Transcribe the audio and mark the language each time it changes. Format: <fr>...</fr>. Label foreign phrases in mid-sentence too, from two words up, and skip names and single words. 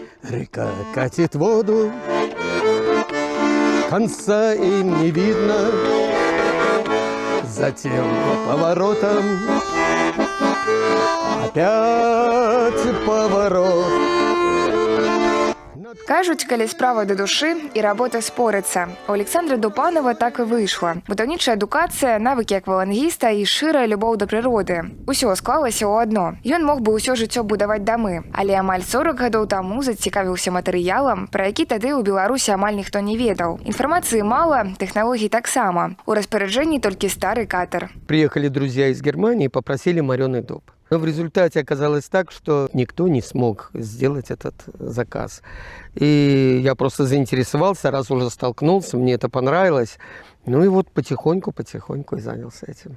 <ru>Река катит воду, конца им не видно. Затем поворотом опять поворот.</ru> <be>Кажуть, калі справа да душы і работа спорыцца. У Александра Дупанова так і выйшла. Будаўнічая адукацыя, навыкі аквалангіста і шчырая любоў да прыроды. Усё склалася ў адно. Ён мог бы ўсё жыццё будаваць дамы, але амаль 40 гадоў таму зацікавіўся матэрыялам, пра які тады ў Беларусі амаль ніхто не ведаў. Інфармацыі мала, тэхналогій таксама. У распараджэнні толькі стары катер.</be> <ru>Приехали друзья из Германии и попросили мореный дуб. Но в результате оказалось так, что никто не смог сделать этот заказ. И я просто заинтересовался, раз уже столкнулся, мне это понравилось. Ну и вот потихоньку и занялся этим.</ru>